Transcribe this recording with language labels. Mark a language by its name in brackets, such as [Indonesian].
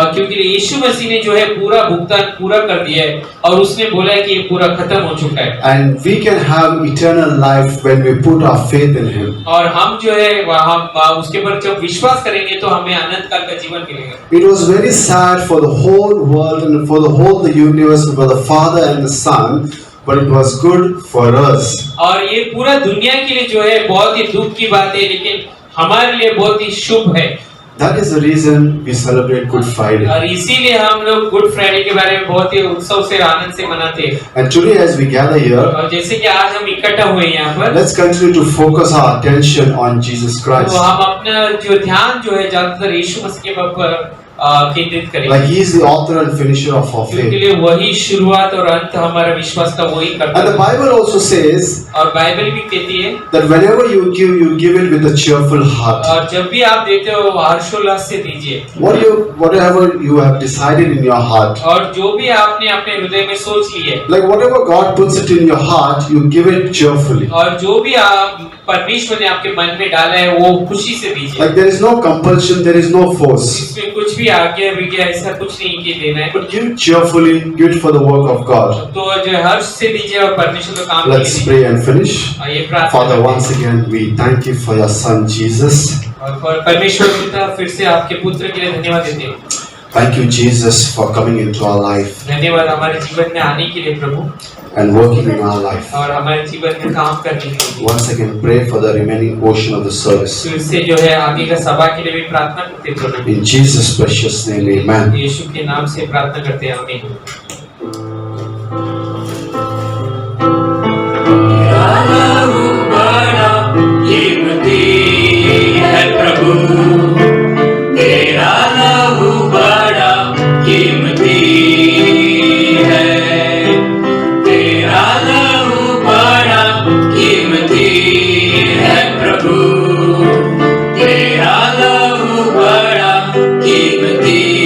[Hindi] क्योंकि यीशु मसीह ने जो है पूरा भुगतान पूरा कर दिया है और उसने बोला है कि ये पूरा खत्म हो चुका है। [English] And we can have eternal life when we put our faith in Him. [Hindi] और हम जो है हम उसके पर जब विश्वास करेंगे तो हमें अनंत काल का जीवन मिलेगा। [English] It was very sad for the whole world and for the whole the universe, for the Father and the Son, but it was good for us. [Hindi] और ये पूरा दुनिया के लिए जो है बहुत ही दुख की बात है, लेकिन हमारे लिए बहुत ही शुभ है। [English] That is the reason we celebrate Good Friday. [Hindi] और इसीलिए हम लोग गुड फ्राइडे के बारे में बहुत ही उत्सव से आनंद से मनाते हैं। [English] And today as we gather here, [Hindi] और जैसे कि आज हम इकट्ठा हुए हैं यहाँ पर, [English] let's continue to focus our attention on Jesus Christ. [Hindi] तो हम अपना जो ध्यान जो है ज्यादातर यीशु मसीह के ऊपर केंद्रित करेंगे। [English] Like He is the author and finisher of our [Hindi] क्योंकि [English] faith. [Hindi] लिए वही शुरुआत और अंत हमारा विश्वास का वही करता [English] And the [Hindi] है। [English] Bible also says [Hindi] और बाइबल भी कहती है [English] that whenever you give it with a cheerful heart. [Hindi] और जब भी आप देते हो हर्षोल्लास से दीजिए। [English] Whatever you have decided in your heart. [Hindi] और जो भी आपने अपने हृदय में सोच ली है, [English] Like whatever God puts it in your heart, you give it cheerfully. [Hindi] और जो भी आप परमेश्वर ने आपके मन में डाला है वो खुशी से दीजिए। [English] Like there is no compulsion, there is no force. [Hindi] इसमें कुछ भी आगे अभी ऐसा कुछ नहीं कि देना है, [English] but give it cheerfully, give it for the work of God. [Hindi] तो जो हर्ष से दीजिए और परमेश्वर का काम [English] Let's [Hindi] कीजिए। [English] pray and finish. [Hindi] ये प्रार्थना [English] Father, [Hindi] करते हैं। [English] once again, we thank you for your son Jesus. [Hindi] और परमेश्वर पिता फिर से आपके पुत्र के लिए धन्यवाद देते हैं। [English] Thank you, Jesus, for coming into our life [Hindi] धन्यवाद हमारे जीवन में आने के लिए प्रभु, [English] and working in our life. [Hindi] और हमारे जीवन में काम करने के लिए। [English] Once again, pray for the remaining portion of the service. [Hindi] फिर से जो है आगे का सभा के लिए भी प्रार्थना करते हैं प्रभु। [English] In Jesus' precious name, amen. [Hindi] यीशु के नाम से प्रार्थना करते हैं, आमीन। बड़ा कीमती है प्रभु, तेरा लहू बड़ा कीमती है, तेरा लहू बड़ा कीमती है प्रभु, तेरा लहू बड़ा कीमती